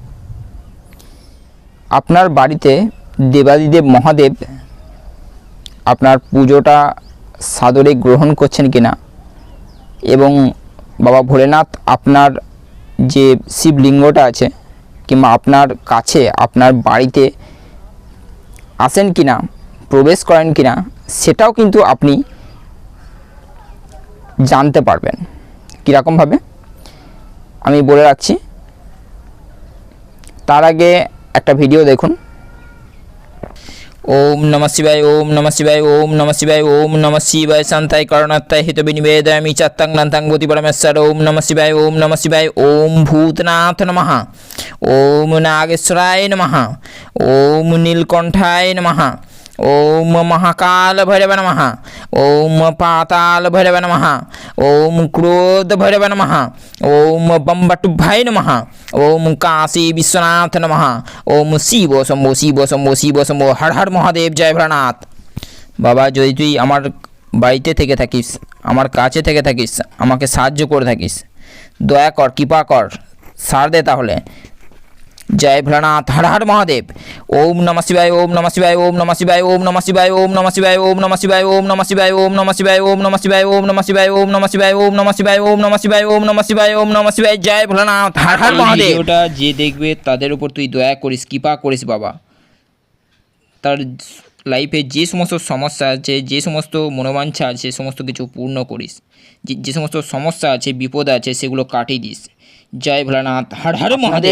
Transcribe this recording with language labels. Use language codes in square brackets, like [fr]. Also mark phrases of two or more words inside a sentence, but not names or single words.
[bn] আপনার বাড়িতে দেবাদিদেব মহাদেব আপনার পুজোটা সাদরে গ্রহণ করছেন কিনা এবং বাবা ভোলেনাথ আপনার যে শিবলিঙ্গটা আছে কিংবা আপনার কাছে আপনার বাড়িতে আসেন কিনা, প্রবেশ করেন কিনা, সেটাও কিন্তু আপনি জানতে পারবেন। কীরকমভাবে আমি বলে রাখছি, তার আগে একটা ভিডিও দেখুন। [sa] ओम नमः शिवाय ओम नमः शिवाय ओम नमः शिवाय ओम नमः शिवाय शांताय करुणात्ताय हितविनिवेदयामि चत्तं नन्तं गोति परमेश्वर। ओम नमः शिवाय ओम नमः शिवाय ओम भूतनाथ नमः ओम नागेश्वराय नमः ओम नीलकंठाय नमः ओम महाकाल भैरव नमः ओम पाताल भैरव नमः ओम क्रोध भैरव नमः ओम बम्बटुभाय नमः ओम काशी विश्वनाथ नमः ओम शिव शंभो शिव शंभो शिव शंभो। [hi] हर हर महादेव। जय भोलानाथ। [bn] बाबा যদি তুই আমার বাড়িতে থেকে থাকিস, আমার কাছে থেকে থাকিস, আমাকে সাহায্য করে থাকিস, দয়া কর, কৃপা কর, সার দে তাহলে। [hi] जय भोलानाथ, हर हर महादेव। [sa] ओम नमः शिवाय ओम नमः शिवाय ओम नमः शिवाय ओम नमः शिवाय ओम नमः शिवाय ओम नमः शिवाय ओम नमः शिवाय ओम नमः शिवाय ओम नमः शिवाय ओम नमः शिवाय ओम नमः शिवाय ओम नमः शिवाय ओम नमः शिवाय ओम नमः शिवाय ओम नमः शिवाय। [hi] जय भोलानाथ, हर हर महादेव। [bn] ভিডিওটা যে দেখবে তাদের উপর তুই দয়া করিস, কৃপা করিস বাবা। তার লাইফে যে সমস্ত সমস্যা আছে, যে সমস্ত মনোবাঞ্ছা আছে, সে সমস্ত কিছু পূর্ণ করিস। যে সমস্ত সমস্যা আছে, বিপদ আছে, সেগুলো কাটিয়ে দিস। জয় ভোলানাথ, হর হর মহাদেব।